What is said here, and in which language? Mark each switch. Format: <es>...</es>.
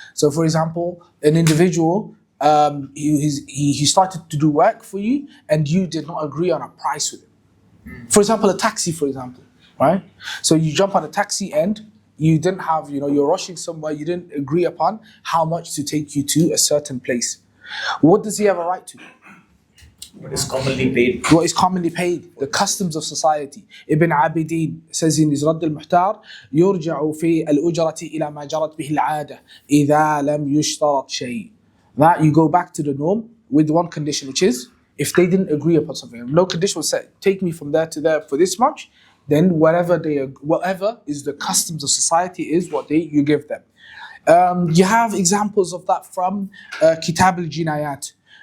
<en>So for example, an individual, he started to do work for you and you did not agree on a price with him. For example, a taxi, for example, right? So you jump on a taxi and you didn't have, you're rushing somewhere, you didn't agree upon how much to take you to a certain place. What does he have a right to? What is commonly paid? What is commonly paid? The customs of society. Ibn Abidin says in his Radd al-Muhtar,</en> <ar>يرجع في الأجرة إلى ما جرت به العادة إذا لم يشترط شيء.</ar> <en>That you go back to the norm with one condition, which is if they didn't agree upon something. No condition was set. Take me from there to there for this much. Then whatever is the customs of society is what you give them. You have examples of that from Kitab al-Jinayat.</en>